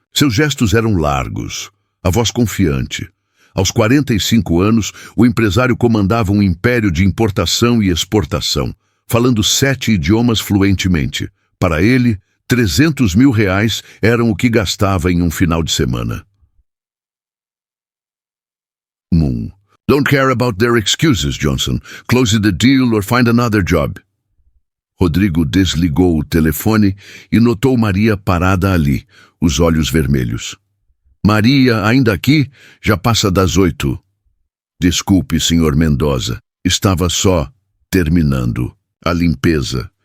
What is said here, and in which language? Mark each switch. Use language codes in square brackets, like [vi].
[pt] Seus gestos eram largos, a voz confiante. Aos 45 anos, o empresário comandava um império de importação e exportação, falando 7 idiomas fluentemente. Para ele, R$300 mil eram o que gastava em um final de semana. Moon. [en] Don't care about their excuses, Johnson. Close the deal or find another job. [pt] Rodrigo desligou o telefone e notou Maria parada ali, os olhos vermelhos. Maria, ainda aqui? Já passa das 8. Desculpe, Sr. Mendoza. Estava só terminando a limpeza.